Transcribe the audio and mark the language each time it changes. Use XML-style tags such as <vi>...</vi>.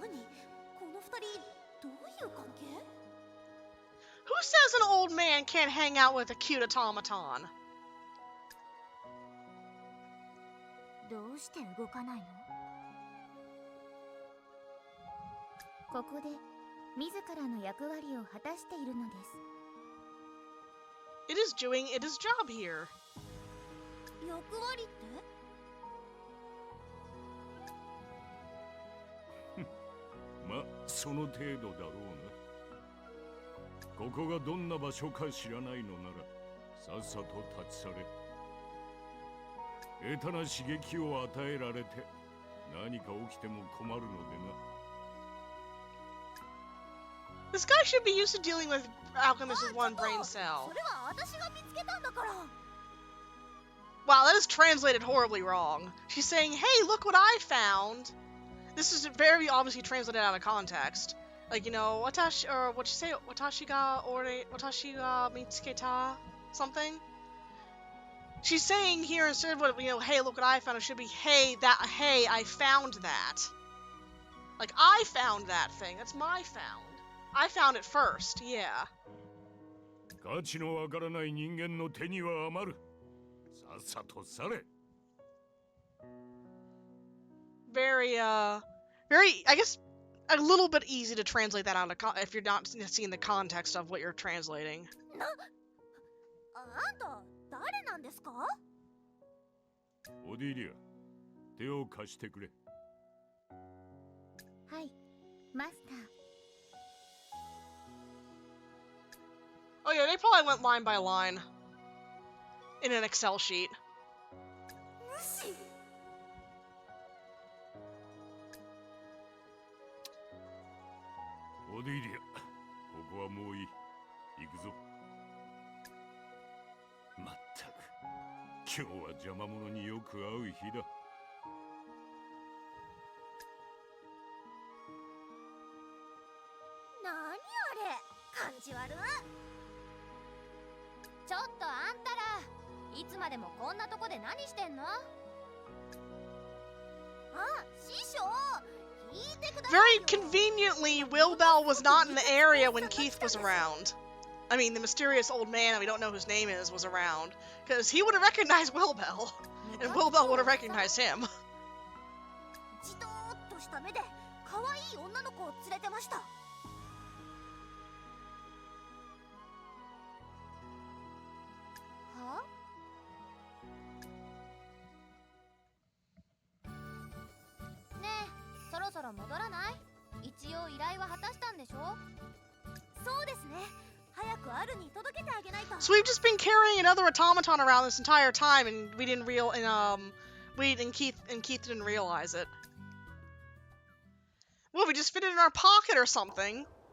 <ja>何この二人どういう関係。</ja> <en>Who says an old man can't hang out with a cute automaton?</en> <ja>どうして動かないの？ここで自らの役割を果たしているのです。</ja> <en>It is doing its job here.</en> <ja>役割って。ま、その程度だろうな。ここがどんな場所か知らないのならさっさと立ち去れ。下手な刺激を与えられて何か起きても困るのでな。</ja> <en>This guy should be used to dealing with alchemists with one brain cell.</en> <ja>それは私が見つけたんだから。</ja> <en>Wow, that is translated horribly wrong. She's saying, hey, look what I found. This is very obviously translated out of context. Like, you know, watashi, or what you say,</en> <ja>watashi ga mitsuketa,</ja> <en>something? She's saying here, instead of what, you know, hey, look what I found, it should be, hey, I found that. Like, I found that thing. That's my found. I found it first, yeah.</en> <ja>価値のわからない人間の手には余る。さっさと去れ。</ja> <en>Very, very, I guess, a little bit easy to translate that out if you're not seeing the context of what you're translating.</en> <ja>あんた誰なんですか？オディリア、手を貸してくれ。はい、マスター。</ja> <en>Oh yeah, they probably went line by line in an Excel sheet.</en> <ja>無視。オディリア、ここはもういい。行くぞ。まったく、今日は邪魔者によく会う日だ。なにあれ、感じ悪い。ちょっとあんたら、いつまでもこんなとこで何してんの？あ、師匠、聞いてくださいよ。</ja> <en>Very conveniently, Will Bell was not in the area when Keith was around. I mean, the mysterious old man that we don't know whose name is was around. Because he would have recognized Will Bell. And Will Bell would have recognized him.</en> <ja>じとーっとした目で可愛い女の子を連れてました。は？ねえ、そろそろ戻らない？一応依頼は果たしたんでしょ？そうですね。早くアルに届けてあげないと。</ja> <en>So we've just been carrying another automaton around this entire time, and we didn't Keith didn't realize it. Well, we just fit it in our pocket or something.</en>